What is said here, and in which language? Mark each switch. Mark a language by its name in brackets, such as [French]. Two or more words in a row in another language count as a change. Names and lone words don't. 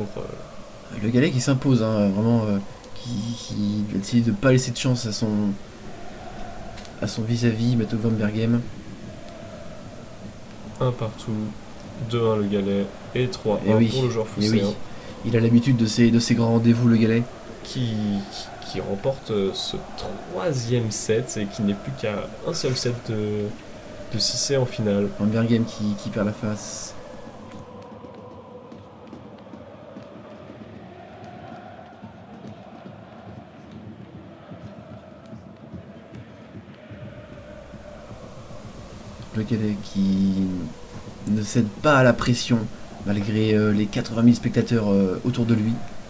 [French] Le Galet qui s'impose, hein, vraiment, qui va essayer de ne pas laisser de chance à son vis-à-vis, Mathieu Van Bergen. un partout, 2-1 le galet et 3-1 Et oui, pour le joueur et fusséen oui. Il a l'habitude de ces grands rendez-vous, le galet. qui remporte ce troisième set et qui n'est plus qu'à un seul set de 6 en finale. Van Berghem qui perd la face. Le galet qui ne cède pas à la pression malgré les 80 000 spectateurs autour de lui.